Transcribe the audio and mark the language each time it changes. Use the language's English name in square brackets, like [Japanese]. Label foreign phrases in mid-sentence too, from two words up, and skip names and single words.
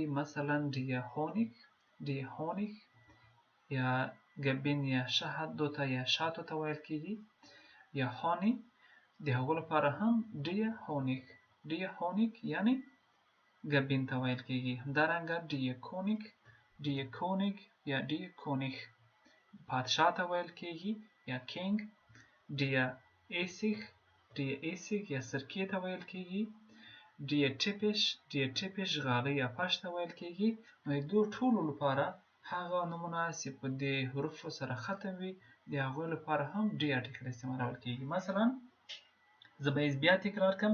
[Pashto] مثلا [German] die Honig [Pashto] یا ګبین یا شهدو ته یا شاتو ته ویل کیږي. یا honey د هغو لپاره هم [German] die Honig [Pashto] یعنی ګبین ته ویل کیږي. همدارنګه [German] die König [Pashto] یا [German] die König [Pashto] پادشاه ته ویل کیږي یا king. [German] die Essig [Pashto] یا سرکې ته ویل کیږي. [German] die Teppich [Pashto] غالۍ یا فرش ته ویل کیږي. نو د ټولو لپاره هغه نومونه چې په دې حروفو سره ختم وي د هغوی لپاره هم die article استعمالول کیږي. مثلا زه به یې بیا تکرار کړم.